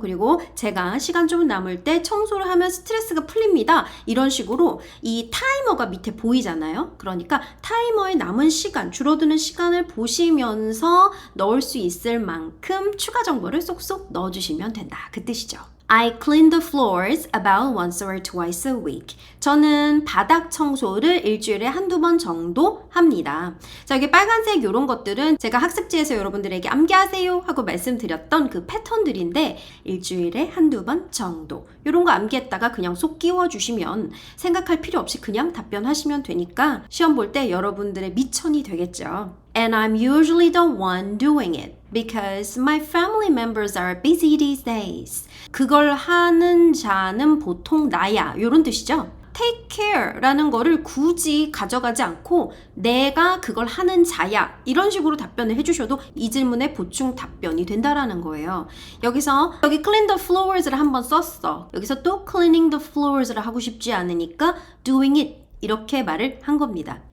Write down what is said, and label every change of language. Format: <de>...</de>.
<ko>그리고 제가 시간 좀 남을 때 청소를 하면 스트레스가 풀립니다. 이런 식으로 이 타이머가 밑에 보이잖아요. 그러니까 타이머에 남은 시간, 줄어드는 시간을 보시면서 넣을 수 있을 만큼 추가 정보를 쏙쏙 넣어주시면 된다. 그 뜻이죠.</ko> <en>I clean the floors about once or twice a week.</en> <ko>저는 바닥 청소를 일주일에 한두 번 정도 합니다. 자, 여기 빨간색 이런 것들은 제가 학습지에서 여러분들에게 암기하세요 하고 말씀드렸던 그 패턴들인데 일주일에 한두 번 정도 이런 거 암기했다가 그냥 쏙 끼워주시면 생각할 필요 없이 그냥 답변하시면 되니까 시험 볼 때 여러분들의 미천이 되겠죠.</ko> <en>And I'm usually the one doing it because my family members are busy these days.</en> <ko>그걸 하는 자는 보통 나야. 이런 뜻이죠.</ko> <en>take care</en> <ko>라는 거를 굳이 가져가지 않고 내가 그걸 하는 자야. 이런 식으로 답변을 해주셔도 이 질문의 보충 답변이 된다라는 거예요. 여기서 여기</ko> <en>clean the floors</en> <ko>를 한번 썼어. 여기서 또</ko> <en>cleaning the floors</en> <ko>를 하고 싶지 않으니까</ko> <en>doing it</en> <ko>이렇게 말을 한 겁니다.</ko>